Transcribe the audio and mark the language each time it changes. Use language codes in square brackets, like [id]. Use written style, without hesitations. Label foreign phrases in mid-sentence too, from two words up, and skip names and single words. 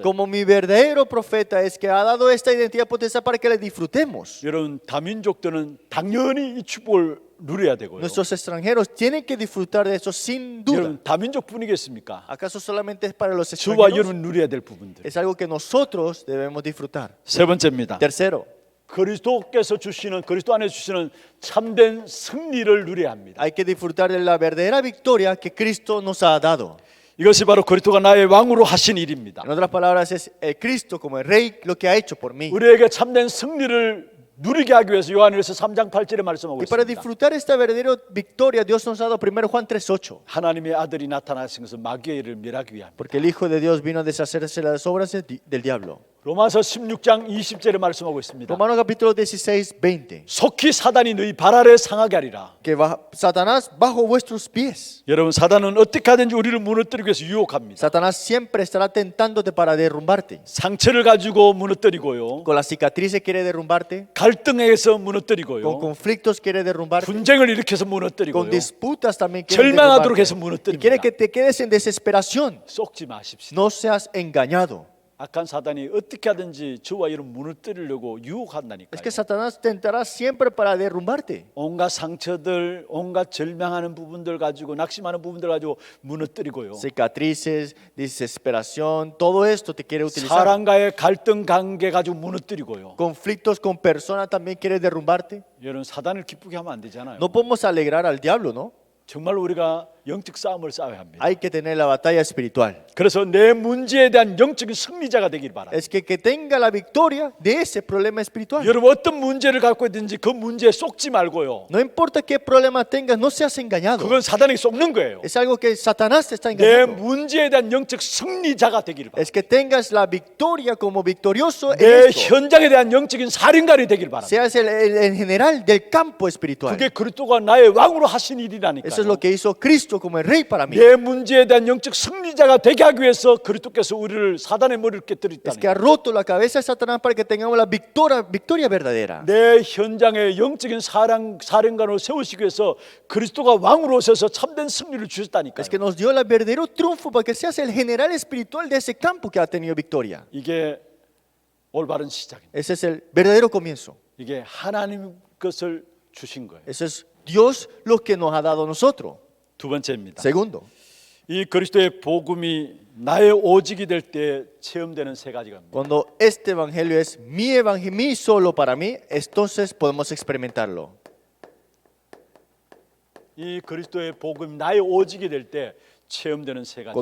[es] Como mi verdadero profeta es que ha dado esta identidad potestad para que la disfrutemos. [ko] 여러분 다민족들은 당연히 이 축복을 누려야 되고요. [es] Nuestros extranjeros tienen que disfrutar de eso sin duda. [ko] 여러분 다민족뿐이겠습니까? [es] ¿Acaso solamente es para los [ko] 주와 [es] extranjeros? [ko] 여러분 누려야 될 부분들. [es] Es algo que nosotros debemos disfrutar. [ko] 세 번째입니다. [es] Tercero, [ko] 그리스도께서 주시는 그리스도 안에 주시는 참된 승리를 누려야 합니다. [es] hay que disfrutar de la verdadera victoria que Cristo nos ha dado. [ko] 이것이 바로 그리스도가 나의 왕으로 하신 일입니다. [es] En otras palabras, es el Cristo como el Rey lo que ha hecho por mí. [ko] 우리에게 참된 승리를 누리게 하기 위해서 요한일서 3장 8절에 말씀하고 [es] Y para [ko] 있습니다. [es] disfrutar esta verdadera victoria, Dios nos ha dado 1 Juan 3:8. [ko] 하나님의 아들이 나타나신 것은 마귀의 일을 멸하기 위함. [es] Porque el Hijo de Dios vino a deshacerse las obras del diablo. [ko] 로마서 16장 20절에 말씀하고 있습니다. [es] Romanos capítulo 16:20. [ko] 속히 사단이 너희 발 아래 상하게 하리라. [es] Que Satanás bajo vuestros pies. [ko] 여러분 사단은 어떻게 하든지 우리를 무너뜨리기 위해서 유혹합니다. [es] Satanás siempre estará tentándote para derrumbarte. [ko] 상처를 가지고 무너뜨리고요. [es] Con las cicatrices quiere derrumbarte. [ko] 갈등에서 [es] Con [ko] 무너뜨리고요. [es] conflictos quiere derrumbarte. [ko] 분쟁을 일으켜서 [es] Con [ko] 무너뜨리고요. [es] disputas también quiere [ko] 절망하도록 해서 [es] derrumbarte. Y quiere [ko] 무너뜨립니다. [es] que te quedes en desesperación. [ko] 속지 마십시오. [es] No seas engañado. [ko] 악한 사단이 어떻게 하든지 저와 여러분 무너뜨리려고 [es] Es [ko] 유혹한다니까요. [es] que Satanás tentará siempre para derrumbarte. [ko] 온갖 상처들, 온갖 절망하는 부분들 가지고 낙심하는 부분들 가지고 무너뜨리고요. [es] Cicatrices, desesperación, todo esto te quiere utilizar. [ko] 사람과의 갈등 관계 가지고 무너뜨리고요. [es] Conflictos con personas también quiere derrumbarte. [ko] 여러분 사단을 기쁘게 하면 안 되잖아요. [es] No podemos alegrar al diablo, ¿no? [ko] 정말 우리가 영적 싸움을 싸워야 합니다. [es] Hay que tener la batalla espiritual. [ko] 그래서 내 문제에 대한 영적인 승리자가 되길 바랍니다. [es] Es que tenga la victoria de ese problema espiritual. [ko] 여러분 어떤 문제를 갖고 있든지 그 문제에 속지 말고요. [es] No importa qué problema tengas, no seas engañado. [ko] 그건 사단이 속는 거예요. [es] Es algo que Satanás te está [ko] 내 [es] engañando. [ko] 문제에 대한 영적 승리자가 되길 바랍니다. [es] Es que tengas la victoria como victorioso en [ko] 내 [es] esto. [ko] 현장에 대한 영적인 살인관이 되길 바랍니다. [es] Seas el general del campo espiritual. [ko] 그게 그리스도가 나의 왕으로 하신 일이라니까요. [es] Eso es lo que hizo Cristo como el rey para mí. [ko] 내 문제에 대한 영적 승리자가 되게 하기 위해서 그리스도께서 우리를 사단의 머리를 [es] Es [ko] 깨뜨렸다는 [es] que ha roto la cabeza de Satanás para que tengamos la victoria verdadera. [ko] 내 현장에 영적인 사령관으로 세우시기 위해서 그리스도가 왕으로 오셔서 참된 승리를 주셨다니까요. [es] Es que nos dio el verdadero triunfo para que seas el general espiritual de ese campo que ha tenido victoria. [ko] 이게 올바른 시작입니다. [es] Ese es el verdadero comienzo. [ko] 이게 하나님 것을 주신 거예요. [es] Eso es Dios lo que nos ha dado a nosotros. [ko] 두 번째입니다. [es] Segundo, [ko] 이 그리스도의 복음이 나의 오직이 될 때 체험되는 세 가지가 있습니다. [es] cuando este evangelio es mi evangelio, mi solo para mí, entonces podemos experimentarlo. [ko] 이 그리스도의 복음이 나의 오직이 될 때 체험되는 세 가지.